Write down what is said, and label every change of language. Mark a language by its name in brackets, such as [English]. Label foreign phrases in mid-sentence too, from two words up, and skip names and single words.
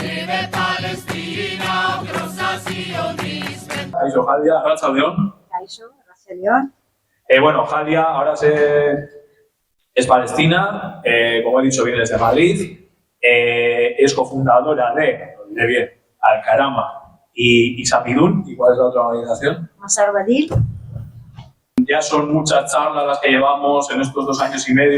[Basque] de Palestina, grossa sionismen. Kaixo Jalia, arratsaldeon. Kaixo, arratsaldeon. [Spanish] Bueno, Jalia ahora es palestina, como he dicho, viene desde Madrid, es cofundadora de Al-Karama y Samidun. ¿Y cuál es la otra organización? Masar Badil. Ya son muchas charlas las que llevamos en estos 2 años y medio.